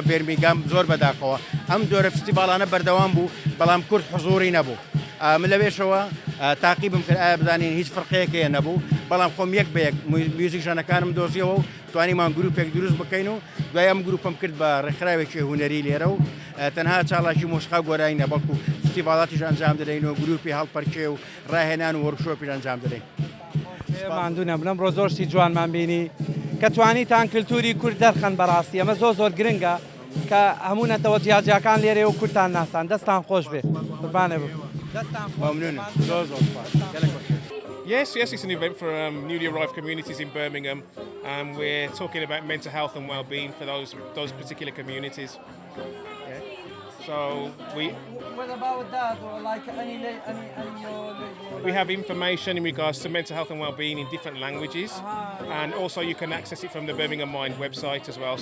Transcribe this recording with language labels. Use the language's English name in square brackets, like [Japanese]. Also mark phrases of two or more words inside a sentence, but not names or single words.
[Central Kurdish] بێرمینگھام زۆر بەداخەوە ئەم جۆرە فستیڤالانە بەردەوام بوو بەڵام کورد حزوری نەبوو من لەوێشەوە تاقیبم کرد ئایا بزانین هیچ فڕقەیەکەیە نەبوو بەڵام خۆم یەک بە یەک میوزیکشانەکانم دۆزیەوە و توانیمان گروپێک دروست بکەین و دوای ئەم گروپم کرد بە ڕێکخراوێکی هونەری لێرە و تەنها چاڵاشی مۆسیقا گۆرانینە بەڵکو فستیڤالاتیش ئەنجام دەدەین و گروپی هەڵپەرچێ و ڕاهێنان و وەرکشۆپیش ئەنجام دەدەین ماندوونە بڵم ڕۆژۆشتی جوانمان بینی کە توانیتان کللتوری کورد دەرخەن بەڕاستی ئەمە زۆر گرنگە کە هەموو نەتەوە جیاجیاکان لێرێ و کورتان ناسان دەستان خۆش بێ قوربانێ بوو ممنونە زۆر [English] Yes, it's an event for newly arrived communities in Birmingham. We're talking about mental health and well-being for those particular communities. Yeah. So What about that, or like any we have information in regards to mental health and well-being in different languages, and also you can access it from the Birmingham Mind website as well.